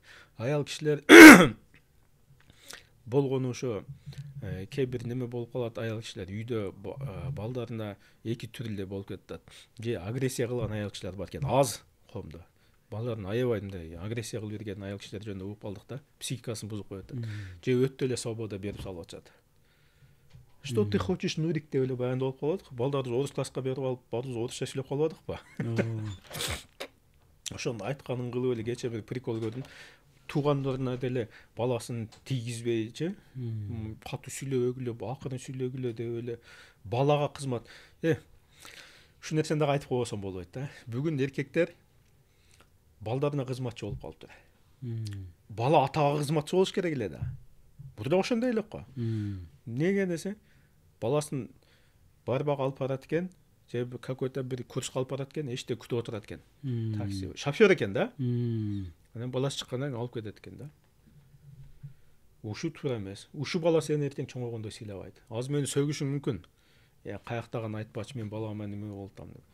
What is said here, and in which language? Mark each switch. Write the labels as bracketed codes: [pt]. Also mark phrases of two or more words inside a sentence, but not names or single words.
[ky] Аял кишилер болгону ошо кээ бир неме болуп калат, аял кишилер үйдө балдарына эки түрүлдө болуп кетет. Же агрессия кылган аял кишилер бар экен, аз коомдо. Балдарын аябай мындай агрессия кылып берген аял кишилер жөнүндө угуп калдык да, психикасын бузуп коет. Же өтө эле свобода берип салып атышат. [ru] Что ты хочешь, [ky] Нурик деп эле баяндалып калат. Балдарды орус класска берип алып, баарыбыз орусча сүйлөп калбадыкпы? Ошону айтканын кылып эле кече бир прикол көрдүм. Туугандарына деле баласын тийгизбейчи, катуу сүйлөбөгүлө, акырын сүйлөгүлө деп эле балага кызмат. Ушул нерсени дагы айтып койбосом болбойт да. Бүгүн эркектер балдарына кызматчы болуп калыптыр. Бала атага кызматчы болуш керек эле да. Бул да ошондой элек го. Неге десе, баласын барбак алып барат экен, же какой-то бир курска алып барат экен, эшикте күтүп отурат экен. Такси, шофёр экен да. Анан баласы чыккандан кийин алып кетет экен да. Ушу туура эмес. Ушу бала сени эртең чоңойгондо сыйлабайт. Азыр мени сөгүшүң мүмкүн. Каяктагын айтпачы, мен балама неме болтам деп.